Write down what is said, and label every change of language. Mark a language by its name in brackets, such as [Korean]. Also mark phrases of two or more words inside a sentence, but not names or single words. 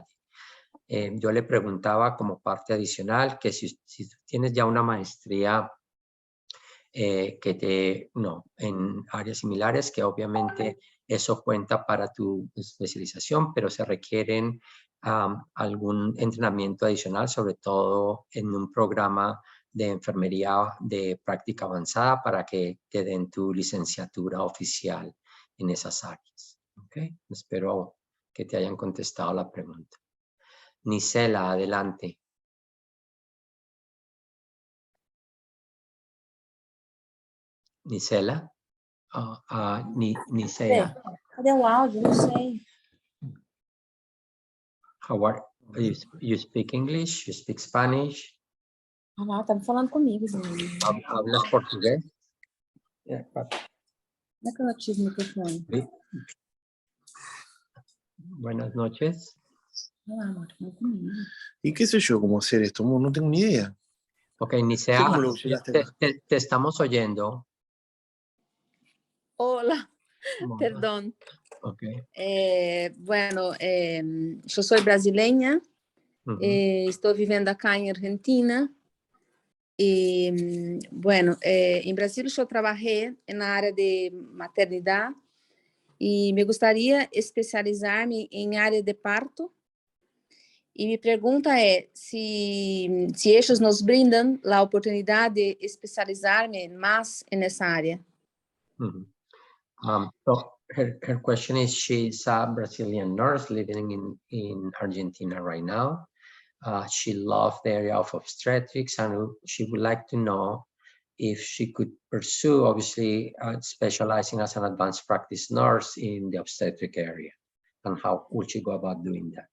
[Spanish] Yo le preguntaba como parte adicional que si tienes ya una maestría en áreas similares, que obviamente eso cuenta para tu especialización, pero se requieren algún entrenamiento adicional, sobre todo en un programa de enfermería de práctica avanzada para que te den tu licenciatura oficial en esas áreas. ¿Okay? Espero que te hayan contestado la pregunta. Nisela, adelante. Nisela? Nisela. [Portuguese] Cadê o áudio? Não sei. [English] How are you speak English? You speak Spanish? [Portuguese] Ah, lá, tá falando comigo, Zé. [Spanish] ¿Hablas portugués? [Portuguese] Como é que eu ativo o microfone? [Spanish] Buenas noches. [Portuguese] Ah, amor, tá falando comigo. [Spanish] ¿Y qué sé yo cómo hacer esto? No tengo ni idea. Ok, Nisela, ¿Cómo lo llegaste acá? te estamos oyendo. Hola, Hola. perdón. Ok. Bueno, yo soy brasileña, estoy viviendo acá en Argentina. Y bueno, en Brasil yo trabajé en la área de maternidad y me gustaría especializarme en área de parto. Y mi pregunta es si ellos nos brindan la oportunidad de especializarme más en esa área. [English] So her question is, she's a Brazilian nurse living in Argentina right now. She loves the area of obstetrics, and she would like to know if she could pursue, obviously, specializing as an advanced practice nurse in the obstetric area, and how would she go about doing that?